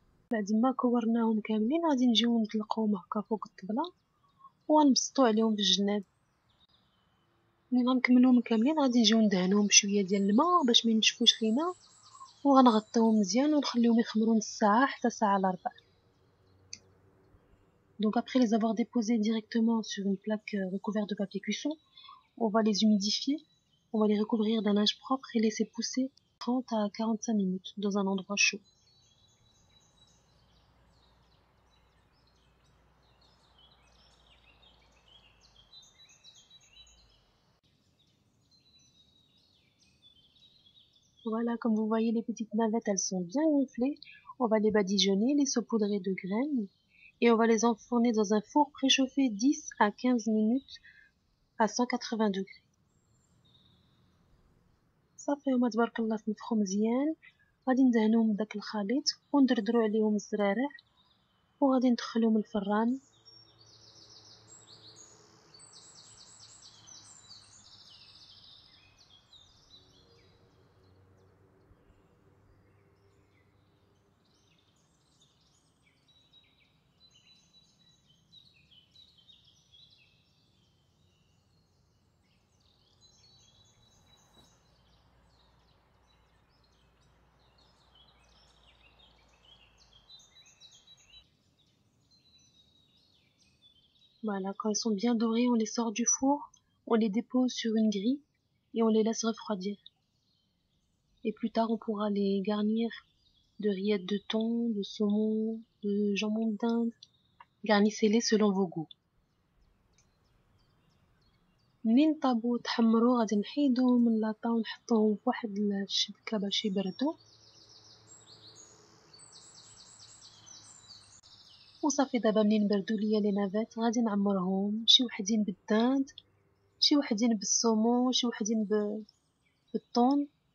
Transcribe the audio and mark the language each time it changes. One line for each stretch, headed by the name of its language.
Arabic: بعد ما كورناهم كاملين غادي نجيو نطلقوهم هكا فوق الطبله وغنبسطو عليهم بالجناب. ملي غنكملوهم كاملين غادي نجيو ندهنوهم بشويه ديال الماء باش ما ينشفوش لينا وغنغطيوهم مزيان ونخليهم يخمروا نص ساعه حتى ساعه الا ربع.
French: Donc après les avoir déposés directement sur une plaque recouverte de papier cuisson, on va les humidifier, on va les recouvrir d'un linge propre et laisser pousser 30 à 45 minutes dans un endroit chaud. Voilà, comme vous voyez, les petites navettes, elles sont bien gonflées. On va les badigeonner, les saupoudrer de graines et on va les enfourner dans un four préchauffé 10 à 15 minutes à 180 degrés.
Arabic: صافي هما تبارك الله تنفخو مزيان. غادي ندهنوهم بداك الخليط وندردرو عليهم الزرارع وغادي ندخلوهم الفران.
French: Voilà, quand ils sont bien dorés, on les sort du four, on les dépose sur une grille et on les laisse refroidir. Et plus tard, on pourra les garnir de rillettes de thon, de saumon, de jambon d'Inde. Garnissez-les selon vos goûts.
Arabic: منين طابو تحمرو غادي نحيدوهم من لاطا ونحطوهم فواحد الشبكة باش يبردو وصافي. دابا منين بردو ليا لي نافيت غادي نعمرهم، شي وحدين بالداند، شي وحدين بالصومون، شي وحدين بالطون.